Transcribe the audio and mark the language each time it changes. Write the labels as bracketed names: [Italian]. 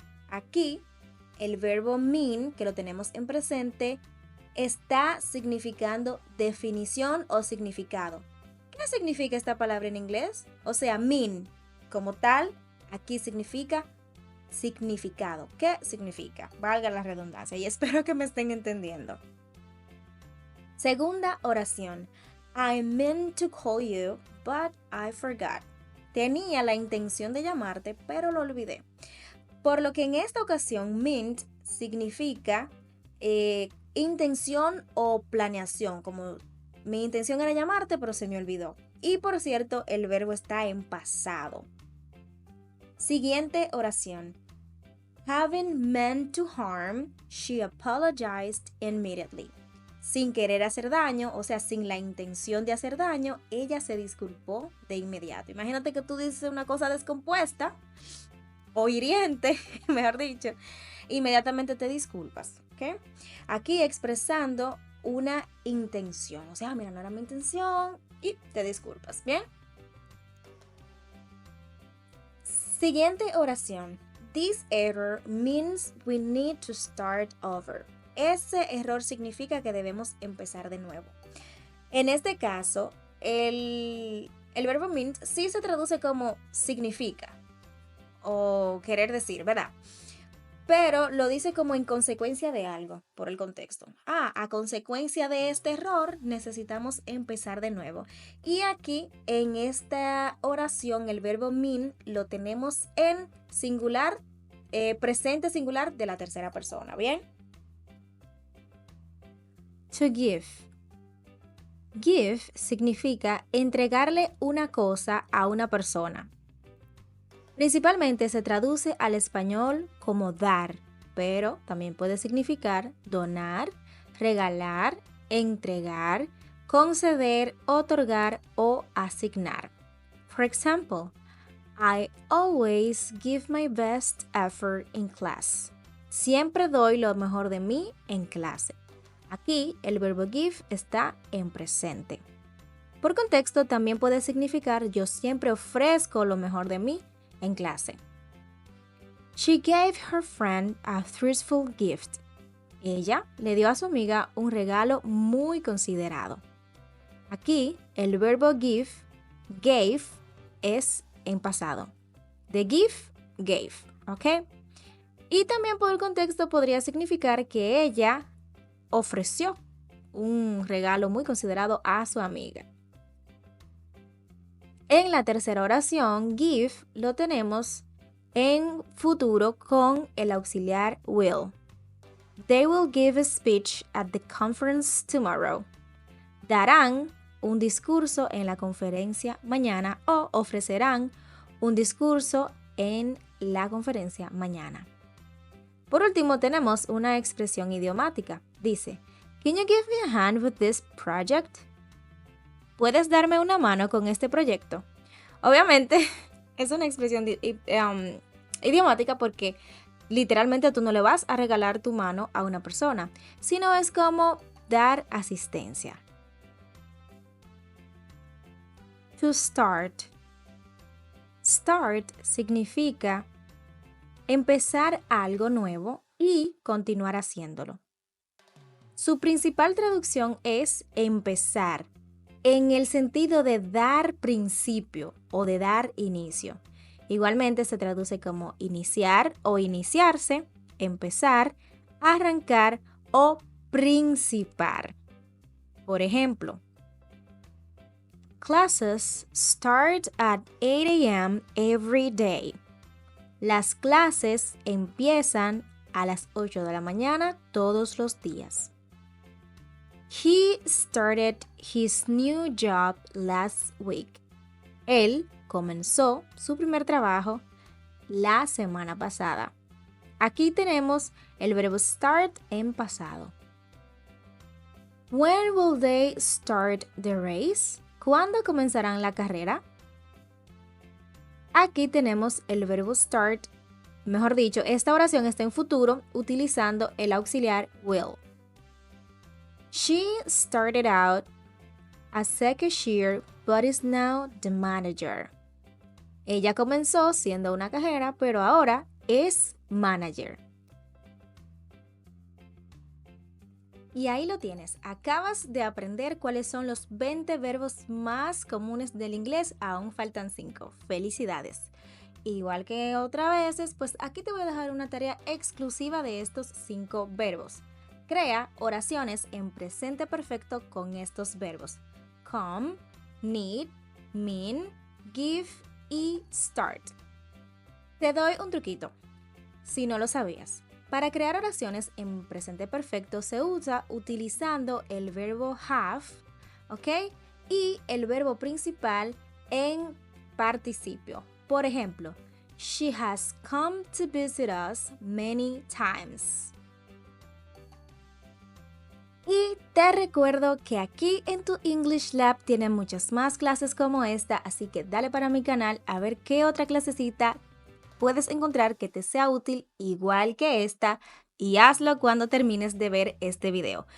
[Spanish] Aquí, el verbo mean, que lo tenemos en presente, está significando definición o significado. ¿Qué significa esta palabra en inglés? O sea, mean, como tal, aquí significa significado. ¿Qué significa? Valga la redundancia y espero que me estén entendiendo. Segunda oración. [English] I meant to call you, but I forgot. [Spanish] Tenía la intención de llamarte, pero lo olvidé. Por lo que en esta ocasión, meant significa intención o planeación, como mi intención era llamarte, pero se me olvidó. Y por cierto, el verbo está en pasado. Siguiente oración. [English] Having meant to harm, she apologized immediately. [Spanish] Sin querer hacer daño, o sea, sin la intención de hacer daño, ella se disculpó de inmediato. Imagínate que tú dices una cosa descompuesta o hiriente, mejor dicho, inmediatamente te disculpas, ¿ok? Aquí expresando una intención, o sea, mira, no era mi intención y te disculpas, ¿bien? Siguiente oración. [English] This error means we need to start over. [Spanish] Ese error significa que debemos empezar de nuevo. En este caso, el verbo means sí se traduce como significa o querer decir, ¿verdad? Pero lo dice como en consecuencia de algo, por el contexto. A consecuencia de este error necesitamos empezar de nuevo. Y aquí, en esta oración, el verbo mean lo tenemos en singular, presente singular de la tercera persona, ¿bien? To give. Give significa entregarle una cosa a una persona. Principalmente se traduce al español como dar, pero también puede significar donar, regalar, entregar, conceder, otorgar o asignar. [English] For example, I always give my best effort in class. [Spanish] Siempre doy lo mejor de mí en clase. Aquí el verbo give está en presente. Por contexto también puede significar yo siempre ofrezco lo mejor de mí en clase. [English] She gave her friend a thoughtful gift. [Spanish] Ella le dio a su amiga un regalo muy considerado. Aquí el verbo give, gave, es en pasado. [English] The gift, gave, [Spanish] ¿ok? Y también por el contexto podría significar que ella ofreció un regalo muy considerado a su amiga. En la tercera oración, give, lo tenemos en futuro con el auxiliar will. [English] They will give a speech at the conference tomorrow. [Spanish] Darán un discurso en la conferencia mañana o ofrecerán un discurso en la conferencia mañana. Por último, tenemos una expresión idiomática. Dice, [English] "Can you give me a hand with this project?" [Spanish] ¿Puedes darme una mano con este proyecto? Obviamente, es una expresión idiomática porque literalmente tú no le vas a regalar tu mano a una persona, sino es como dar asistencia. To start. Start significa empezar algo nuevo y continuar haciéndolo. Su principal traducción es empezar, en el sentido de dar principio o de dar inicio. Igualmente se traduce como iniciar o iniciarse, empezar, arrancar o principar. Por ejemplo, [English] classes start at 8 a.m. every day. [Spanish] Las clases empiezan a las 8 de la mañana todos los días. [English] He started his new job last week. [Spanish] Él comenzó su primer trabajo la semana pasada. Aquí tenemos el verbo start en pasado. [English] When will they start the race? [Spanish] ¿Cuándo comenzarán la carrera? Aquí tenemos el verbo start. Mejor dicho, esta oración está en futuro utilizando el auxiliar will. [English] She started out as a cashier but is now the manager. [Spanish] Ella comenzó siendo una cajera, pero ahora es manager. Y ahí lo tienes. Acabas de aprender cuáles son los 20 verbos más comunes del inglés. Aún faltan 5. Felicidades. Igual que otras veces, pues aquí te voy a dejar una tarea exclusiva de estos 5 verbos. Crea oraciones en presente perfecto con estos verbos. Come, need, mean, give y start. Te doy un truquito, si no lo sabías. Para crear oraciones en presente perfecto se usa utilizando el verbo have, ¿ok? Y el verbo principal en participio. Por ejemplo, [English] she has come to visit us many times. [Spanish] Y te recuerdo que aquí en tu English Lab tienen muchas más clases como esta, así que dale para mi canal a ver qué otra clasecita puedes encontrar que te sea útil igual que esta y hazlo cuando termines de ver este video.